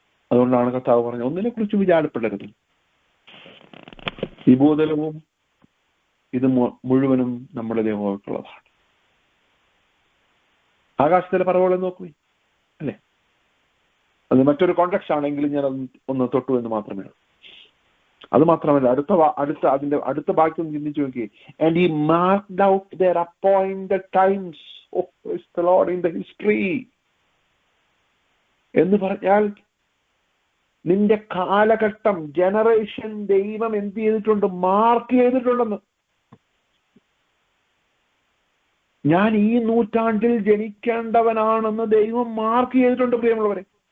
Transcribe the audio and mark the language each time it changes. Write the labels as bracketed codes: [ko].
[ml] അതുകൊണ്ടാണ് കർത്താവ് പറഞ്ഞത്, ഒന്നിനെ കുറിച്ച് വിചാരപ്പെടരുത്, ഈ ഭൂതലവും ഇത് മുഴുവനും നമ്മുടെ ദേഹോക്കുള്ളതാണ്. ആകാശത്തിലെ പറവകളെ നോക്കൂ അല്ലെ. അത് മറ്റൊരു കോണ്ടെക്സ്റ്റ് ആണെങ്കിലും ഞാൻ ഒന്ന് തൊട്ടു എന്ന് മാത്രമേ ഉള്ളൂ. അത് മാത്രമല്ല, അടുത്ത വാക്യം ചിന്തിച്ചു നോക്കി. [en] And he marked out their appointed times. Oh, praise the Lord, in the history. [ml] എന്ന് പറഞ്ഞാൽ നിന്റെ കാലഘട്ടം, ജനറേഷൻ ദൈവം എന്ത് ചെയ്തിട്ടുണ്ട്? മാർക്ക് ചെയ്തിട്ടുണ്ടെന്ന്. ഞാൻ ഈ നൂറ്റാണ്ടിൽ ജനിക്കേണ്ടവനാണെന്ന് ദൈവം മാർക്ക് ചെയ്തിട്ടുണ്ട് പ്രിയമുള്ളവരെ.